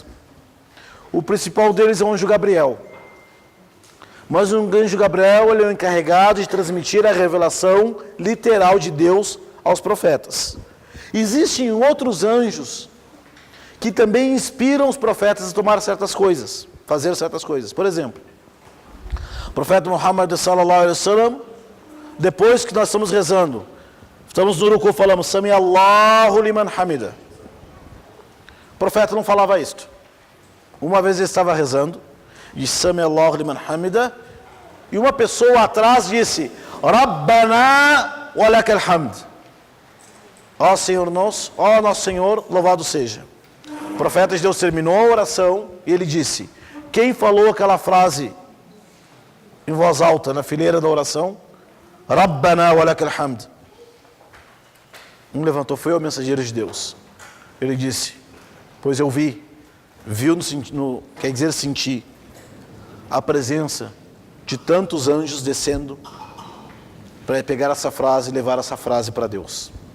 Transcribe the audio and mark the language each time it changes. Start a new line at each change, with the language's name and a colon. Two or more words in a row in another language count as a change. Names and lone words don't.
Portuguese: O principal deles é o anjo Gabriel. Mas o anjo Gabriel ele é o encarregado de transmitir a revelação literal de Deus aos profetas. Existem outros anjos que também inspiram os profetas a tomar certas coisas, fazer certas coisas. Por exemplo, o profeta Muhammad
Arabic: صلى الله عليه وسلم,
Portuguese: depois que nós estamos rezando, estamos no ruku, falamos
Arabic: سمع الله لمن حمده.
Portuguese: O profeta não falava isto. Uma vez ele estava rezando, disse
Arabic: سمع الله لمن حمده,
Portuguese: e uma pessoa atrás disse
Arabic: ربنا ولك الحمد.
Portuguese: Ó Senhor nosso, ó nosso Senhor, louvado seja. O profeta de Deus terminou a oração e ele disse: quem falou aquela frase em voz alta na fileira da oração?
Arabic: ربنا ولك الحمد.
Portuguese: Um levantou, foi o mensageiro de Deus. Ele disse: pois eu vi, quer dizer senti, a presença de tantos anjos descendo para pegar essa frase e levar essa frase para Deus.